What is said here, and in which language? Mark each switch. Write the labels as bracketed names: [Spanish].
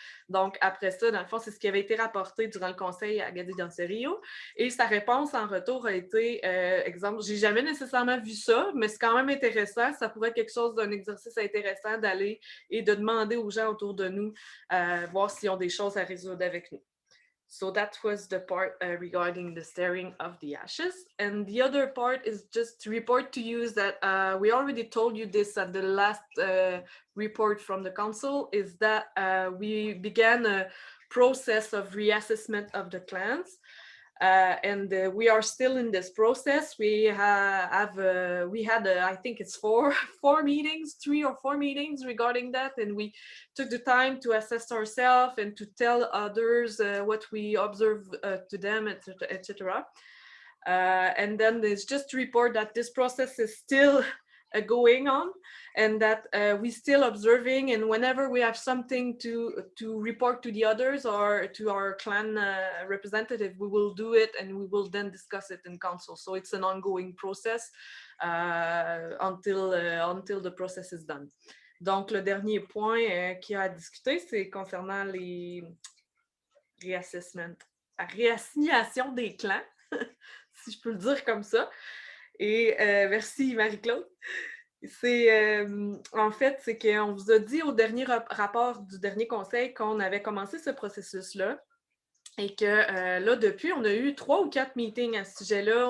[French] Donc, après ça, dans le fond, c'est ce qui avait été rapporté durant le conseil à Gessi Dancerio. Et sa réponse en retour a été, exemple, j'ai jamais nécessairement vu ça, mais c'est quand même intéressant. Ça pourrait être quelque chose d'un exercice intéressant d'aller et de demander aux gens autour de nous, voir s'ils ont des choses à résoudre avec nous. [English] So that was the part regarding the stirring of the ashes. And the other part is just to report to you that we already told you this at the last report from the council, is that we began a process of reassessment of the clans. And we are still in this process. We had, I think it's 3 or 4 meetings regarding that, and we took the time to assess ourselves and to tell others what we observe to them, etc. And then there's just to report that this process is still going on, and that we still observing, and whenever we have something to report to the others or to our clan representative, we will do it, and we will then discuss it in council. So it's an ongoing process until the process is done. [French] Donc le dernier point qu'il y a à discuter, c'est concernant les réassignation des clans, si je peux le dire comme ça. Et merci Marie-Claude. En fait, c'est qu'on vous a dit au dernier rapport du dernier conseil qu'on avait commencé ce processus-là et que là, depuis, on a eu 3 ou 4 meetings à ce sujet-là.